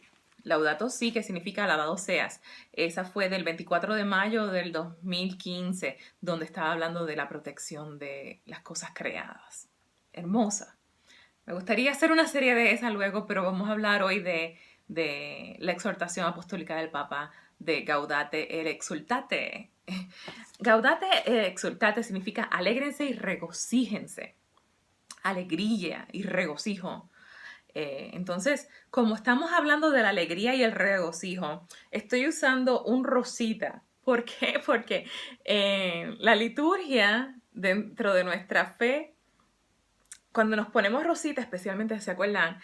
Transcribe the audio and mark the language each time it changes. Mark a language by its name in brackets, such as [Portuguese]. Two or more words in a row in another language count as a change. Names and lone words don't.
[Spanish] Laudato Si, que significa alabado seas. Esa fue del 24 de mayo del 2015, donde estaba hablando de la protección de las cosas creadas. Hermosa. Me gustaría hacer una serie de esas luego, pero vamos a hablar hoy de la exhortación apostólica del Papa de Gaudate et exultate. Gaudate et exultate significa alégrense y regocíjense. Alegría y regocijo. Entonces, como estamos hablando de la alegría y el regocijo, estoy usando un rosita. ¿Por qué? Porque la liturgia dentro de nuestra fe, cuando nos ponemos rosita, especialmente, ¿se acuerdan?